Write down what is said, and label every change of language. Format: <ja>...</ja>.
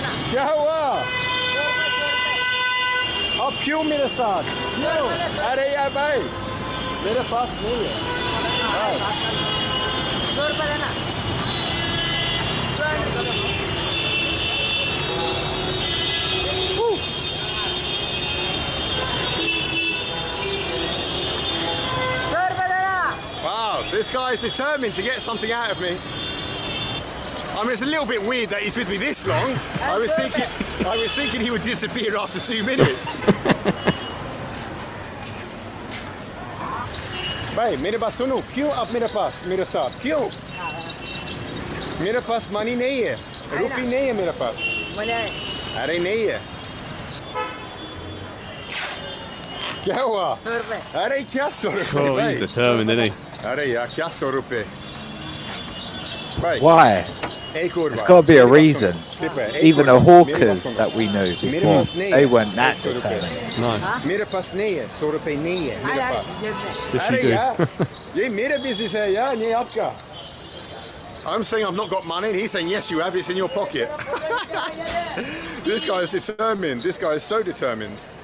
<hi>क्या हुआ अब क्यों मेरे साथ क्यों अरे यार भाई मेरे पास नहीं है 100 रुपए देना</hi> <en>Wow, this guy is determined to get something out of me. I mean, it's a little bit weird that he's with me this long. I was thinking he would disappear after 2 minutes.</en> <hi>भाई मेरे पास सुनो क्यों आप मेरे साथ क्यों मेरे पास money नहीं है रुपी नहीं है मेरे पास अरे नहीं है क्या हुआ 100 रुपए अरे क्या 100 रुपए</hi> <en>Oh, he's determined, isn't he?</en> <hi>अरे यार क्या 100 रुपए</hi> <en>Why? There's got to be a reason. Even the hawkers that we knew before, they weren't that determined. No.</en> <hi>मेरे पास नहीं है 100 रुपए नहीं है मेरे पास</hi> <en>Yes, अरे you do.</en> <hi>यार ये मेरा business है यार ये आपका</hi> <en>I'm saying I've not got money and he's saying yes you have, it's in your pocket. This guy is determined. This guy is so determined.</en>